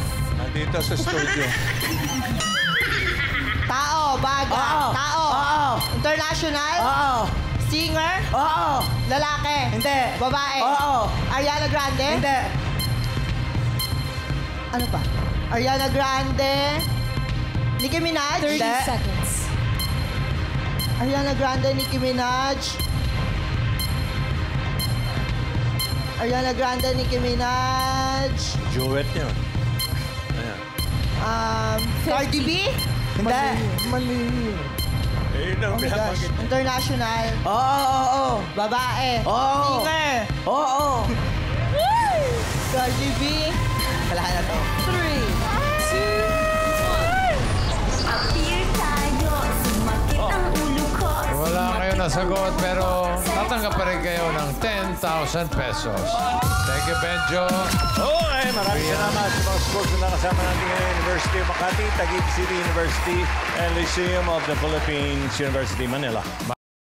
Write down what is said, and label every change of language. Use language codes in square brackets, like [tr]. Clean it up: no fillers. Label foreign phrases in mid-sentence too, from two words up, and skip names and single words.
[tl] Nandito sa studio. Tao, bagay. Tao. [en] International? Singer? [tl] Lalaki? Hindi. Babae? Ariana Grande? Hindi. Ano pa? Ariana Grande? Nicki Minaj? [en] 30 seconds. [tl] Ariana Grande, Nicki Minaj? Ariana Grande, Nicki Minaj? Duet yun. Ayan. Cardi B? Hindi. Mali. Ayun ang pinapagit. International? Oo. Babae? Singer? Oo. Cardi B? Wala na to. 3, 2, 1. Wala kayo nasagot pero tatanggap pa rin kayo ng 10,000 pesos. [en] Thank you, Benjo. [tl] Okay, maraming salamat sa mga schools na nakasama natin ngayon. [en] University of Makati, Taguig City University, and Lyceum of the Philippines, University, Manila.